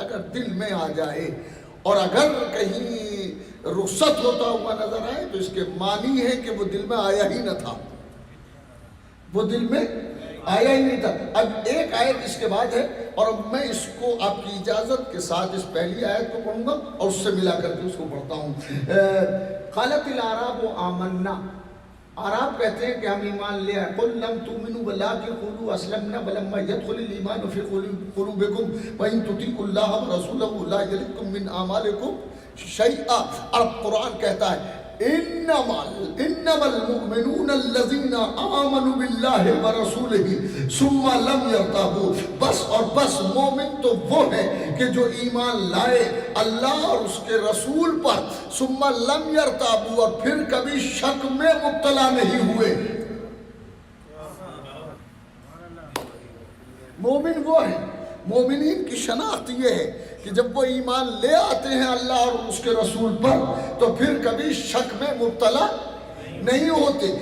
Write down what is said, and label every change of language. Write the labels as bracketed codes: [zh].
[ur] اگر دل میں آ جائے اور اگر کہیں رخصت ہوتا ہوا نظر آئے تو اس کے معنی ہے کہ وہ دل میں آیا ہی نہ تھا، وہ دل میں آیا ہی نہیں تھا. اب ایک آیت اس کے بعد ہے اور اب میں اس کو آپ کی اجازت کے ساتھ اس پہلی آیت کو پڑھوں گا اور اس سے ملا کر کے اس کو پڑھتا ہوں. [ar] قالت الاعراب آمنا، [ur] عرب کہتے ہیں کہ ہم ایمان لے آئے. [ar] قل لم تؤمنوا ولكن قولوا اسلمنا ولما يدخل الايمان في قلوبكم وان تطيعوا الله ورسوله لا يلدكم من اعمالكم شيئا. [ur] اور قرآن کہتا ہے [ar] انما المؤمنون الذين آمنوا بالله ورسوله ثم لم يرتابوا. [ur] بس اور بس مومن تو وہ ہیں کہ جو ایمان لائے اللہ اور اس کے رسول پر، [ar] ثم لم يرتابوا، [ur] اور پھر کبھی شک میں مبتلا نہیں ہوئے. مومن وہ ہیں، مومنین کی شناخت یہ ہے کہ جب وہ ایمان لے آتے ہیں اللہ اور اس کے رسول پر تو پھر کبھی شک میں مبتلا نہیں ہوتے.